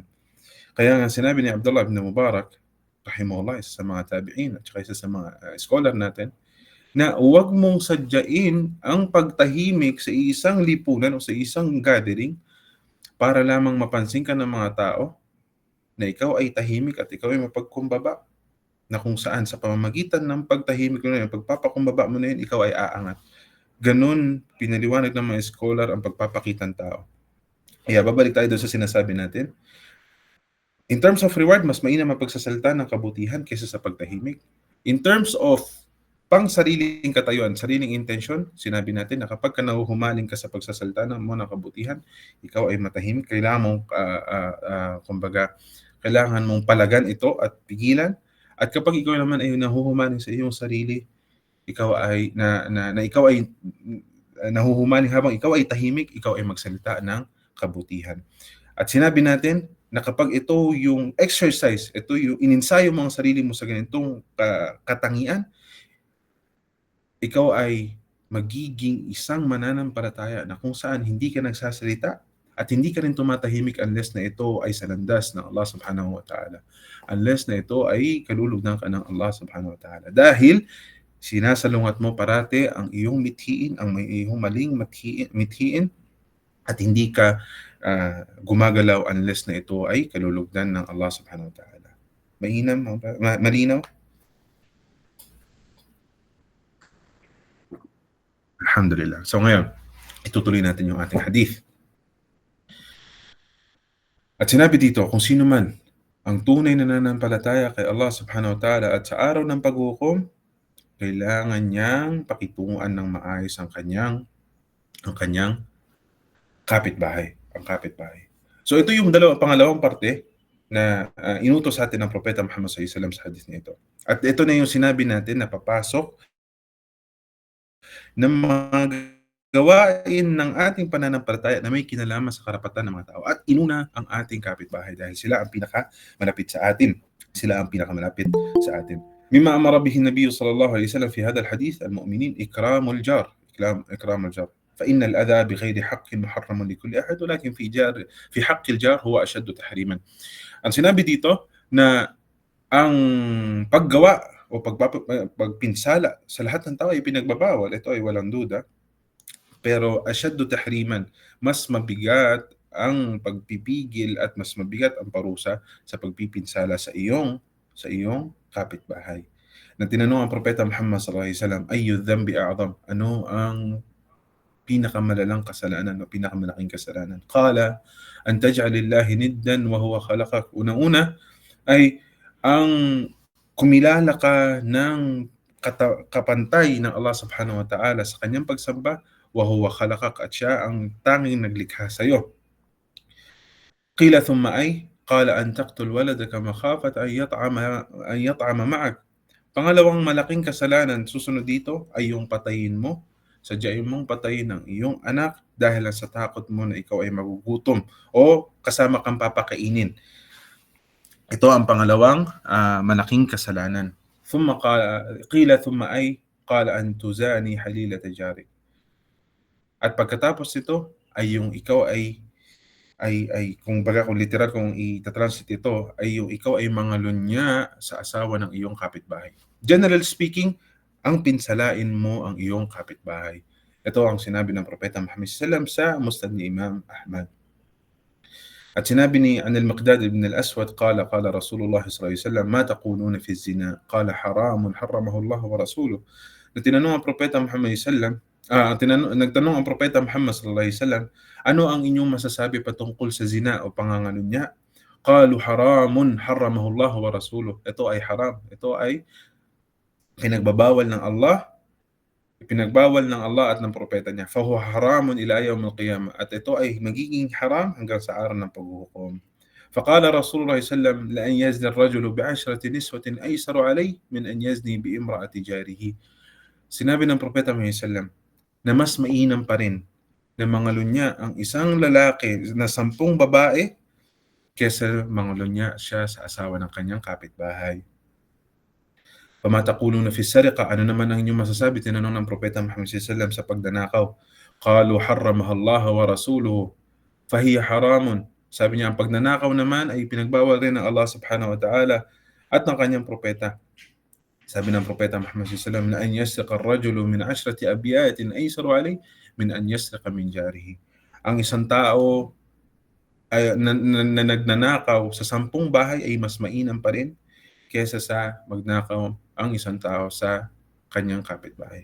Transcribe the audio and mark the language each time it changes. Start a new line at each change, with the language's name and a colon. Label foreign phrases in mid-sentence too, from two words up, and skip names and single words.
Filipino: Kaya nga sinabi ni Abdullah ibn Mubarak, rahimahullah, isa sa mga tabi'in at saka isa sa mga scholar natin, na huwag mong sadyain ang pagtahimik sa isang lipunan o sa isang gathering para lamang mapansin ka ng mga tao na ikaw ay tahimik at ikaw ay mapagkumbaba, na kung saan sa pamamagitan ng pagtahimik mo na yun, pagpapakumbaba mo na yun, ikaw ay aangat. Ganun pinaliwanag ng mga scholar ang pagpapakitang tao. Kaya babalik tayo doon sa sinasabi natin.
English: In terms of reward,
Filipino: mas mainam ang pagsasalita ng kabutihan kaysa sa pagtahimik.
English: In terms of
Filipino: Pang-sariling katayuan, sariling intensyon, sinabi natin na kapag nahuhumaling ka sa pagsasalita mo ng kabutihan, ikaw ay matahimik, kailangan mong, kumbaga, kailangan mong palagan ito at pigilan. At kapag ikaw naman ay nahuhumaling sa iyong sarili, ikaw ay ikaw ay nahuhumaling habang ikaw ay tahimik, ikaw ay magsalita ng kabutihan. At sinabi natin na kapag ito yung exercise, ito yung ininsayo mo ang sarili mo sa ganitong katangian, ikaw ay magiging isang mananampalataya na kung saan hindi ka nagsasalita at hindi ka rin tumatahimik unless na ito ay sa landas ng Allah
Arabic: سبحانه وتعالى.
Filipino: Unless na ito ay kalulugdan ka ng Allah
Arabic: سبحانه وتعالى.
Filipino: Dahil sinasalungat mo parati ang iyong mithiin, ang iyong maling mithiin, at hindi ka gumagalaw unless na ito ay kalulugdan ng Allah
Arabic: سبحانه وتعالى.
Filipino: Malinaw? Alhamdulillah. So ngayon, itutuloy natin yung ating hadith. At sinabi dito, kung sino man ang tunay na nananampalataya kay Allah
Arabic: سبحانه وتعالى
Filipino: at sa araw ng paghukom, kailangan niyang pakitunguan ng maayos ang kanyang kapitbahay. So ito yung pangalawang parte na inutos sa atin ng Propeta Muhammad
Arabic: صلى الله عليه وسلم
Filipino: sa hadith na ito. At ito na yung sinabi natin na papasok ng mga gawain ng ating pananampalataya na may kinalaman sa karapatan ng mga tao. At inuna ang ating kapitbahay dahil sila ang pinakamalapit sa atin.
Arabic: مما أمر به النبي صلى الله عليه وسلم في هذا الحديث المؤمنين إكرام الجار. فإن الأذى بغير حق محرم لكل أحد ولكن في حق الجار هو أشد تحريما.
Filipino: Ang sinabi dito na ang paggawa o pagpinsala sa lahat ng tao ay pinagbabawal. Ito ay walang duda. Pero
Arabic: أشد تحريما,
Filipino: mas mabigat ang pagpipigil at mas mabigat ang parusa sa pagpipinsala sa iyong kapitbahay. Na tinanong ang Propeta Muhammad
Arabic: صلى الله عليه وسلم, أي ذنب أعظم?
Filipino: Ano ang pinakamalalang kasalanan o pinakamalaking kasalanan?
Arabic: قال أن تجعل لله ندا وهو خلقك.
Filipino: Una-una ay ang kumilala ka ng kapantay ng Allah
Arabic: سبحانه وتعالى
Filipino: sa kanyang pagsamba,
Arabic: وهو خلقك,
Filipino: at siya ang tanging naglikha sa iyo.
Arabic: قيل ثم أي قال أن تقتل ولدك مخافة أن يطعم معك.
Filipino: Pangalawang malaking kasalanan susunod dito ay yung patayin mo. Sadyain mong patayin ang iyong anak dahil sa takot mo na ikaw ay magugutom o kasama kang papakainin. Ito ang pangalawang malaking kasalanan.
Arabic: قيل ثم أي قال أن تزاني حليلة جارك.
Filipino: At pagkatapos nito ay yung ikaw ay kung literal, kung i-translate ito, ay yung ikaw ay mangalunya sa asawa ng iyong kapitbahay.
English: General speaking,
Filipino: ang pinsalain mo ang iyong kapitbahay. Ito ang sinabi ng Propeta Muhammad
Arabic: صلى الله عليه وسلم
Filipino: sa Musnad ni Imam Ahmad. At sinabi ni Al-Miqdad ibn al-Aswad,
Arabic: قال رسول الله صلى الله عليه وسلم ما تقولون في الزنا? قال حرام حرمه الله ورسوله.
Filipino: Na tinanong ang Propeta Muhammad sallallahu nagtanong ang Propeta Muhammad
Arabic: صلى الله عليه وسلم,
Filipino: ano ang inyong masasabi patungkol sa zina o pangangalunya?
Arabic: قالوا حرام حرمه الله ورسوله.
Filipino: Ito ay haram. Ito ay pinagbawal ng Allah at ng propeta niya.
Arabic: فهو حرام إلى يوم القيامة.
Filipino: At ito ay magiging haram hanggang sa araw ng paghuhukom.
Arabic: فقال رسول الله صلى الله عليه وسلم لأن يزني الرجل بعشرة نسوة أيسر عليه من أن يزني بامرأة جاره.
Filipino: Sinabi ng Propeta Muhammad
Arabic: صلى الله عليه وسلم
Filipino: na mas mainam pa rin na mangalunya ang isang lalaki na 10 babae kesa mangalunya siya sa asawa ng kanyang kapitbahay.
Arabic: فما تقولون في السرقة?
Filipino: Ano naman ang inyong masasabi? Tinanong ng Propeta Muhammad
Arabic: صلى الله عليه وسلم
Filipino: sa pagdanakaw.
Arabic: قالوا حرمها الله ورسوله فهي حرام.
Filipino: Sabi niya, ang pagnanakaw naman ay pinagbawal rin ng Allah
Arabic: سبحانه وتعالى
Filipino: at ng kanyang propeta. Sabi ng Propeta Muhammad
Arabic: صلى الله عليه وسلم na أن يسرق الرجل من 10 أبيات أيسر عليه من أن يسرق من جاره.
Filipino: Ang isang tao ay na nagnanakaw sa 10 bahay ay mas mainam pa rin kaysa sa magnakaw ang isang tao sa kanyang kapitbahay.